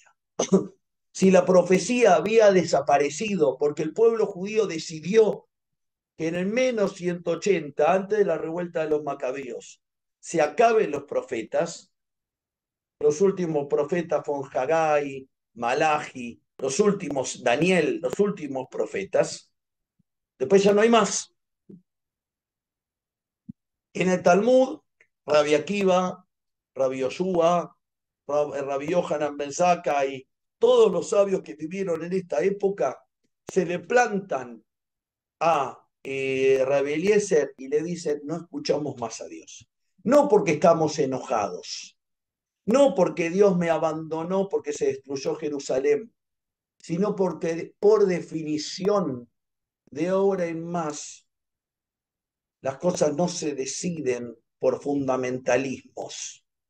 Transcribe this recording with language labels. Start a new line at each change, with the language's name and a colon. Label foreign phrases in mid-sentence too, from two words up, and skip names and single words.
Spanish: Si la profecía había desaparecido porque el pueblo judío decidió que en el menos 180, antes de la revuelta de los macabeos, se acaben los profetas, los últimos profetas fueron Haggai, Malachi, los últimos Daniel, los últimos profetas, después ya no hay más. En el Talmud, Rabbi Akiva, Rabbi Yoshua, Rabbi Yohanan Ben Zakkai, todos los sabios que vivieron en esta época se le plantan a Rabbi Eliezer y le dicen, no escuchamos más a Dios. No porque estamos enojados, no porque Dios me abandonó porque se destruyó Jerusalén, sino porque por definición, de ahora en más, las cosas no se deciden por fundamentalismos.